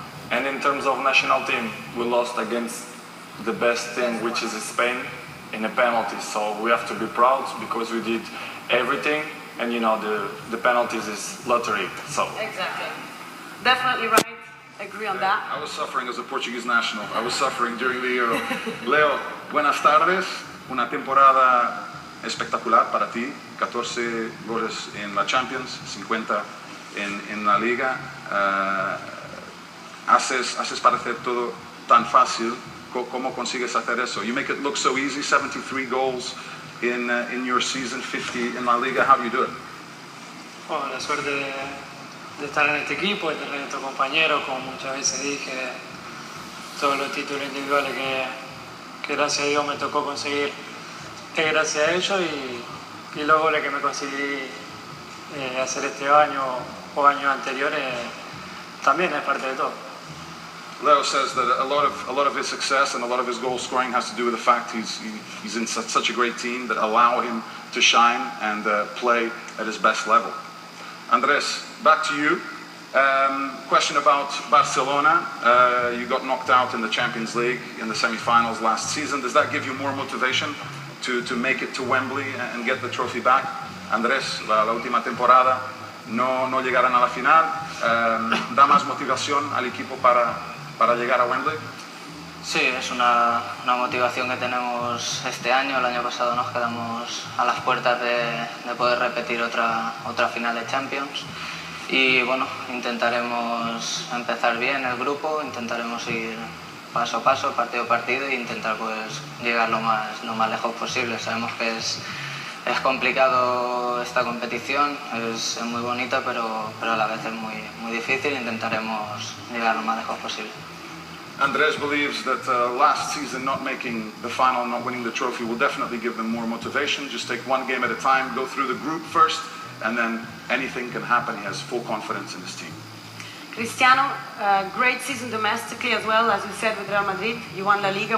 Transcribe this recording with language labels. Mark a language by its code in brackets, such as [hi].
[en] And in terms of national team, we lost against the best team, which is Spain, in a penalty. So we have to be proud because we did everything. And the penalties is lottery. So exactly, definitely right. Agree on that. I was suffering as a Portuguese national. I was suffering during the Euro. [es] Leo, buenas tardes. Una temporada espectacular para ti. 14 goles en la Champions, 50 en la Liga. Haces parecer todo tan fácil. ¿Cómo consigues hacer eso? [en] You make it look so easy. 73 goals in your season, 50 in La Liga. How do you do it? [es] Bueno, la suerte de estar en este equipo, de tener estos compañeros, como muchas veces dije, todos los títulos individuales que gracias a Dios me tocó conseguir, es gracias a ellos y los goles que me conseguí hacer este año o años anteriores también es parte de todo. [en] Leo says that a lot of his success and a lot of his goal scoring has to do with the fact he's in such a great team that allow him to shine and play at his best level. Andres, back to you. Question about Barcelona. You got knocked out in the Champions League in the semi-finals last season. Does that give you more motivation to make it to Wembley and get the trophy back? [es] Andrés, la última temporada no llegaron a la final. ¿Da más motivación al equipo para llegar a Wembley? Sí, es una motivación que tenemos este año. El año pasado nos quedamos a las puertas de poder repetir otra final de Champions. Y bueno, intentaremos empezar bien el grupo, intentaremos ir paso a paso, partido a partido e intentar pues llegar lo más lejos posible. Sabemos que es complicado esta competición, es muy bonita, pero a la vez es muy difícil. Intentaremos llegar lo más lejos posible. [en] Andres believes that last season not making the final, not winning the trophy will definitely give them more motivation. Just take one game at a time, go through the group first, and then anything can happen. He has full confidence in his team. Cristiano, great season domestically as well, as you said, with Real Madrid. You won La Liga.